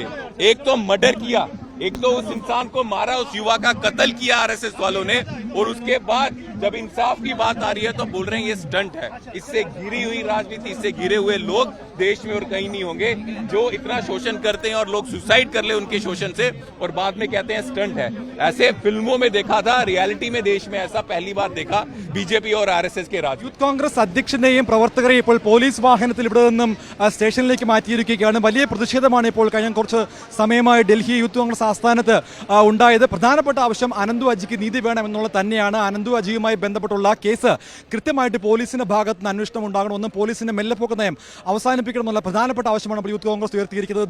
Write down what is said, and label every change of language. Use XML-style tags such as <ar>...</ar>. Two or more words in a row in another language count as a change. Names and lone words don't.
<hi>एक तो मर्डर किया, एक तो उस इंसान को मारा, उस युवा का कत्ल किया RSS वालों ने, और उसके बाद जब इंसाफ की बात आ रही है तो बोल रहे हैं ये स्टंट है. इससे घिरी हुई राजनीति, इससे घिरे हुए लोग देश में और कहीं नहीं होंगे जो इतना शोषण करते हैं और लोग सुसाइड कर ले उनके शोषण से और बाद में कहते हैं स्टंट है. ऐसे फिल्मों में देखा था, रियलिटी में देश में ऐसा पहली बार देखा बीजेपी और RSS के राज.</hi> <ml>യൂത്ത് കോൺഗ്രസ് അധ്യക്ഷനെയും പ്രവർത്തകരെയും ഇപ്പോൾ പോലീസ് വാഹനത്തിൽ ഇവിടെ നിന്നും സ്റ്റേഷനിലേക്ക് മാറ്റിയിരിക്കുകയാണ്. വലിയ പ്രതിഷേധമാണ് ഇപ്പോൾ കഴിഞ്ഞ കുറച്ച് സമയമായി ഡൽഹി യൂത്ത് കോൺഗ്രസ് ആസ്ഥാനത്ത് ഉണ്ടായത്. പ്രധാനപ്പെട്ട ആവശ്യം അനന്തു അജിക്ക് നീതി വേണമെന്നുള്ളത് തന്നെയാണ്. അനന്തു അജിയുമായി ബന്ധപ്പെട്ടുള്ള കേസ് കൃത്യമായിട്ട് പോലീസിന്റെ ഭാഗത്ത് നിന്ന് അന്വേഷണം ഉണ്ടാകണമെന്നും പോലീസിന്റെ മെല്ലെപ്പോക്ക് നയം അവസാനിപ്പിക്കണമെന്നുള്ള പ്രധാനപ്പെട്ട ആവശ്യമാണ് ഇപ്പോൾ യൂത്ത് കോൺഗ്രസ് ഉയർത്തിയിരിക്കുന്നത്.</ml>